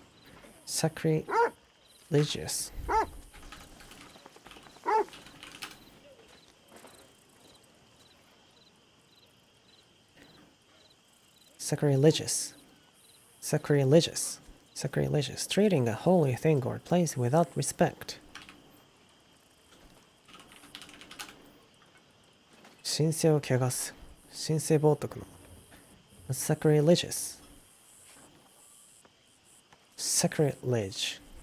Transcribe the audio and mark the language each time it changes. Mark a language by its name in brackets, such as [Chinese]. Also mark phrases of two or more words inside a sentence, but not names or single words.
[English] Sacrilegious. Sacrilegious. Sacrilegious. Sacrilegious. Treating a holy thing or place without respect. [Japanese] 神聖を汚す。神聖冒涜の。Sacrilegious. [English] Sacrilege.